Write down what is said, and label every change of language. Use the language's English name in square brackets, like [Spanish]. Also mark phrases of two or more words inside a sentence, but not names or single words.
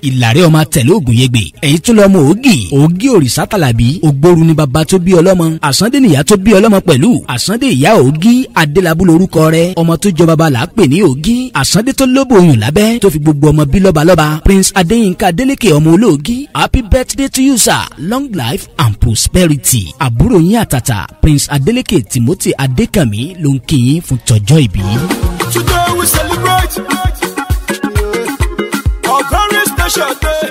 [Yoruba] Ìlàrí ọmọ tẹ̀lé ògùn yegbe. Ẹ̀yin tún lọ ọmọ ògì. Ògì òrìṣà tàlàbí. Ògbóru ni bàbá tó bí ọlọ́mọ. Àsándé nìyá tó bí ọlọ́mọ pẹ̀lú. Àsándé ìyá ògì. Adélabú lorúkọ rẹ̀. Ọmọ tó jọ bàbá là á pè ní ògì. Àsándé tó lóbò oyún lábẹ́. Tó fi gbogbo ọmọ bí lọ́balọ́ba. Prince Adéyínká Adélékè, ọmọ olóògì. [English] Happy birthday to you, sir. Long life and prosperity. [Yoruba] Àbúrò yín àtàtà, Prince Adélékè Timothy Adékànmí, ló ń kí yín fún tọjọ́ ìbí. [English] Today we celebrate our very special day.